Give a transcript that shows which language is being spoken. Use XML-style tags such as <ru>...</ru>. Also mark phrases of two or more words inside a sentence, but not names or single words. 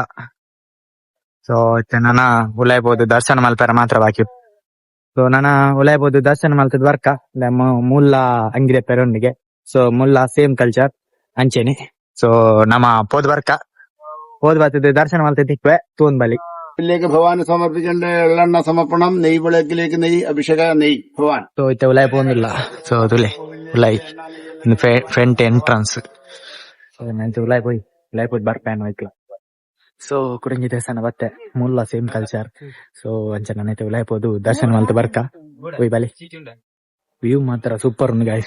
<tcy>ಸೊ ನನ್ನ ಉಲಾಯ್ಬೋದು ದರ್ಶನ ಮಲ್ಪರ ಮಾತ್ರ ಬಾಕಿ. ಸೊ ನನ್ನ ಉಲಾಯ್ಬೋದು ದರ್ಶನ ಮಲ್ತದ ವರ್ಕ ಮುಲ್ಲ ಅಂಗಿರೆ ಪೆರೊಂಡಿಗೆ. ಸೊ ಮುಲ್ಲ</tcy> <en>same culture</en> <tcy>ಅಂಚೆನೆ. ಸೊ ನಮ್ಮ ಪೋದ್ ವರ್ಕ ಪೋದ್ ಬರ್ತದೆ ದರ್ಶನ ಮಲ್ತ ತಿಕ್ವೆ ತೂನ್ ಬಲಿ.</tcy> <ml>ഭഗവാന് സമർപ്പിക്കേണ്ട എള്ളെണ്ണ സമർപ്പണം, നെയ് വിളക്കിലേക്ക് നെയ്, അഭിഷേക നെയ് ഭഗവാൻ.</ml> <tcy>ಸೊ ಇತ್ತೆ ಉಲಾಯ್ ಪೋಂದಿಲ್ಲ. ಸೊ ತುಲೆ ಉಲಾಯ್</tcy> <en>front entrance.</en> <tcy>ಸೊ ನಂಚೆ ಉಲಾಯ್ ಪೋಯ್ ಬರ್ಪೇನ್ ವೈಕ್ಲ. ಸೊ ಕುಡಂಜಿ ದೇವಸ್ಥಾನ ಬತ್ತೆ ಮುಲ್ಲ</tcy> <en>same culture.</en> <tcy>ಸೊ ಅಂಚ ನನ್ನೈತೆ ಉಲಾಯ್ ಪೋದು ದರ್ಶನ ಮಲ್ತ ಬರ್ಕ ಹೋಯ್ ಬಲಿ. ವ್ಯೂ ಮಾತ್ರ ಸೂಪರ್ ಉಂಡು ಗಾಯ್ಸ್.</tcy>